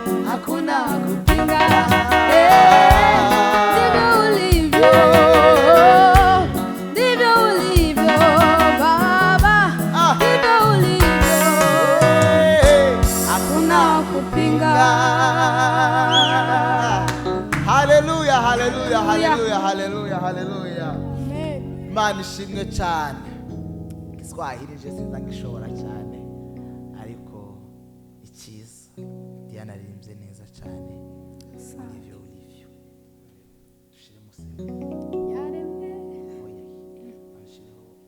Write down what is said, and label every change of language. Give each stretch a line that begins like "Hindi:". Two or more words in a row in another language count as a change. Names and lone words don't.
Swahili: Hakuna wa kupinga. Eh, ndivyo ulivyo. Ndivyo ulivyo Baba. Ah. Ndivyo ulivyo. Eh, Hakuna wa kupinga. Haleluya, haleluya, Haleluya. haleluya, haleluya, haleluya.
Kinyarwanda: Amen. Imana ishimwe cyane. Igiswahili je sinza ngishobora cyane, ariko icyiza Diana aririmbye neza cyane.
Swahili: Asante. Ndivyo ulivyo.
Kinyarwanda: Dushire mu se- Yaremye. Oya. Bashireho